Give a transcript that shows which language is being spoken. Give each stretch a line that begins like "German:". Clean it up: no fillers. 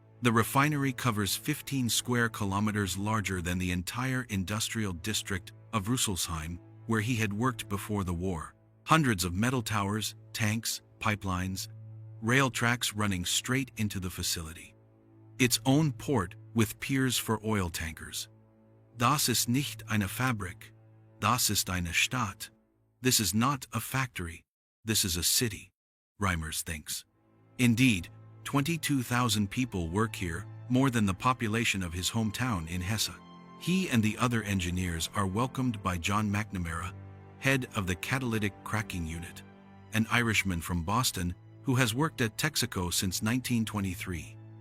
English: The refinery covers 15 square kilometers larger than the entire industrial district of Rüsselsheim, where he had worked before the war. Hundreds of metal towers, tanks, pipelines, rail tracks running straight into the facility. Its own port with piers for oil tankers.
German: Das ist nicht eine Fabrik, das ist eine Stadt.
English: This is not a factory, this is a city, Reimers thinks. Indeed, 22,000 people work here, more than the population of his hometown in Hesse. He and the other engineers are welcomed by John McNamara, head of the catalytic cracking unit, an Irishman from Boston who has worked at Texaco since 1923.